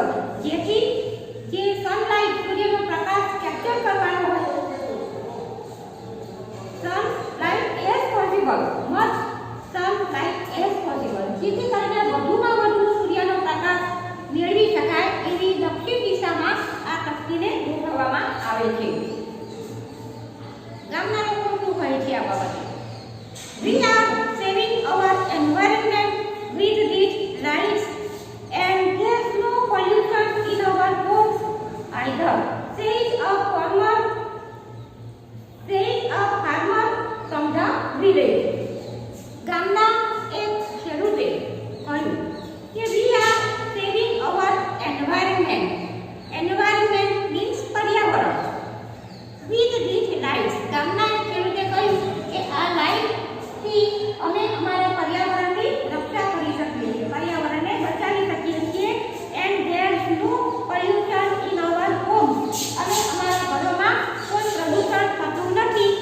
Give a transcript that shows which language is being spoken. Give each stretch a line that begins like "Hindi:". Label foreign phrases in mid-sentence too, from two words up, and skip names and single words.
Gujarati: જેથી જે સનલાઇટ સૂર્યનો પ્રકાશ કેપ્ચર કરવાનો હોય
English: sunlight as possible, much sunlight as possible,
Gujarati: જેથી કરીને વધુમાં વધુ સૂર્યનો પ્રકાશ મેળવી શકાય એવી દક્ષિણ દિશામાં આ તકતીને ગોઠવવામાં આવે છે. ગામના લોકો શું કહે છે આ બાબતે?
English: We are saving our environment with these lights and there's no pollution in our homes either, says a farmer from the village.
Gujarati: ગામના એક ખેડૂતે કહ્યું કે
English: we are saving our environment. Environment means પર્યાવરણ. with these lights.
Gujarati: ગામના એક ખેડૂતે કહ્યું કે આ લાઇટ થી અમે અમારા પર્યાવરણની રક્ષા કરી શકીએ છીએ, પર્યાવરણને બચાવી શકીએ છીએ.
English: And there is no pollution in our home.
Gujarati: અને અમારા ઘરોમાં કોઈ પ્રદૂષણ થતું નથી.